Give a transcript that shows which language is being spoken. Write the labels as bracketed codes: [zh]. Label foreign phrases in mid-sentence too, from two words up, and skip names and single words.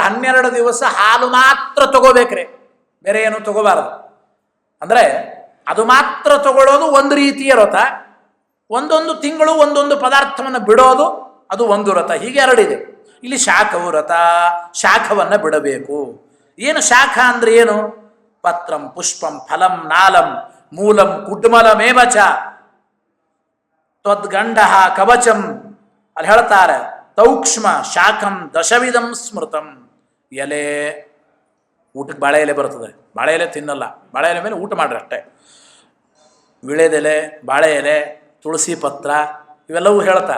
[kn] 12 ದಿವಸ ಹಾಲು ಮಾತ್ರ ತಗೋಬೇಕ್ರಿ, ಬೇರೆ ಏನು ತಗೋಬಾರದು. ಅಂದರೆ ಅದು ಮಾತ್ರ ತಗೊಳ್ಳೋದು ಒಂದು ರೀತಿಯ ವ್ರತ. ಒಂದೊಂದು ತಿಂಗಳು ಒಂದೊಂದು ಪದಾರ್ಥವನ್ನು ಬಿಡೋದು, ಅದು ಒಂದು ವ್ರತ. ಹೀಗೆ 2 ಇದೆ. ಇಲ್ಲಿ ಶಾಖವು ವ್ರತ, ಶಾಖವನ್ನು ಬಿಡಬೇಕು. ಏನು ಶಾಖ ಅಂದರೆ ಏನು? [sa] ಪತ್ರಂ ಪುಷ್ಪಂ ಫಲಂ ನಾಲಂ ಮೂಲಂ ಕುಡ್ಮಲಮೇವಚ ತ್ವದ್ಗಂಡ ಕವಚಂ. [kn] ಅಲ್ಲಿ ಹೇಳ್ತಾರೆ, [sa] ತೌಕ್ಷ್ಮ ಶಾಖಂ ದಶವಿಧಂ ಸ್ಮೃತಂ. [kn] ಎಲೆ, ಊಟಕ್ಕೆ ಬಾಳೆ ಎಲೆ ಬರ್ತದೆ, ಬಾಳೆ ಎಲೆ ತಿನ್ನಲ್ಲ, ಬಾಳೆ ಎಲೆ ಮೇಲೆ ಊಟ ಮಾಡ್ರಿ ಅಷ್ಟೇ. ವಿಳೆದೆಲೆ, ಬಾಳೆ ಎಲೆ, ತುಳಸಿ ಪತ್ರ, ಇವೆಲ್ಲವೂ ಹೇಳ್ತಾರೆ.